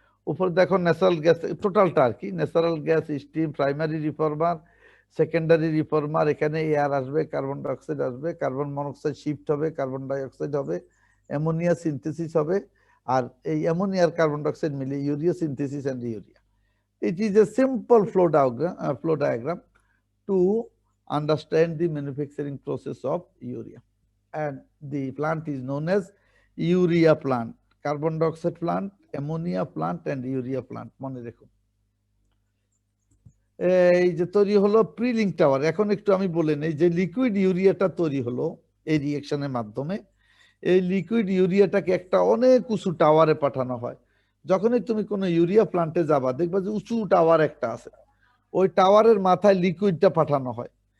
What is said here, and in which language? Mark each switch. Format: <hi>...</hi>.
<bn>উপর দেখো natural gas, টোটালটা আর কি, natural gas, steam, primary reformer, secondary reformer, এখানে এয়ার আসবে, কার্বন ডাইঅক্সাইড আসবে, কার্বন মনোক্সাইড শিফট হবে, কার্বন ডাইঅক্সাইড হবে, অ্যামোনিয়া সিনথেসিস হবে, আর এই অ্যামোনিয়া আর কার্বন ডাইঅক্সাইড মিলে urea synthesis and urea.</bn> <en>It is a simple flow diagram to understand the manufacturing process of urea, and the plant is known as urea plant, carbon dioxide plant, ammonia plant and urea plant.</en> <bn>মনে রেখো। এই যে তৈরি হলো প্রিলিং tower. এখন একটু আমি বলে নেই, যে লিকুইড ইউরিয়াটা তৈরি হলো এই রিঅ্যাকশনের মাধ্যমে, এই লিকুইড ইউরিয়াটাকে একটা অনেক উঁচু টাওয়ারে পাঠানো হয়। যখনই তুমি কোনো ইউরিয়া প্লান্টে যাবা, দেখবা যে উঁচু টাওয়ার একটা আছে, ওই টাওয়ারের মাথায় লিকুইডটা পাঠানো হয়।</bn>